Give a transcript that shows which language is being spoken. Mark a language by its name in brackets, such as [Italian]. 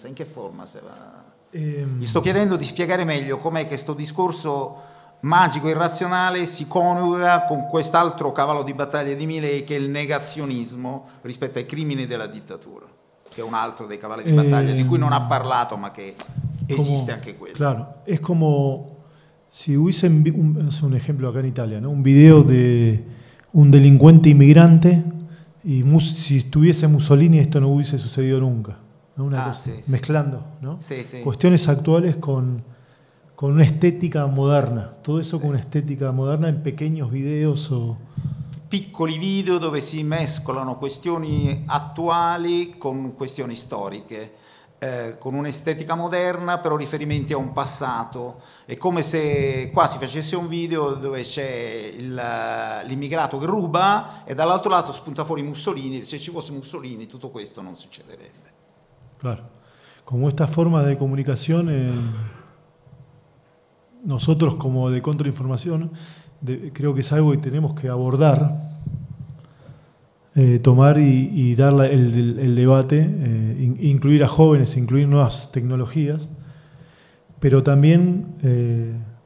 [Italian] In che forma se va? Mi sto chiedendo di spiegare meglio com'è che questo discorso magico e irrazionale si coniuga con quest'altro cavallo di battaglia di Milei, che è il negazionismo rispetto ai crimini della dittatura, che è un altro dei cavalli di battaglia di cui non ha parlato, ma che esiste [Spanish] como, [Italian] anche quello. Claro, è come... [Spanish] Si hubiese un ejemplo acá en Italia, ¿no? Un video de un delincuente inmigrante, y si estuviese Mussolini, esto no hubiese sucedido nunca, ¿no? Una cosa, sí, mezclando, sí. ¿No? Sí, sí. Cuestiones actuales con una estética moderna, todo eso sí. Con una estética moderna en pequeños videos o [Italian] piccoli video dove si mescolano questioni attuali con questioni storiche. con un'estetica moderna, però riferimenti a un passato. È come se qua si facesse un video dove c'è l'immigrato che ruba e dall'altro lato spunta fuori Mussolini. Se ci fosse Mussolini, tutto questo non succederebbe. [Spanish] Claro. [Italian] Con questa forma di comunicazione, [Spanish] nosotros como de contrainformación, creo que es algo que tenemos que abordar, tomar y dar el debate, incluir a jóvenes, incluir nuevas tecnologías, pero también,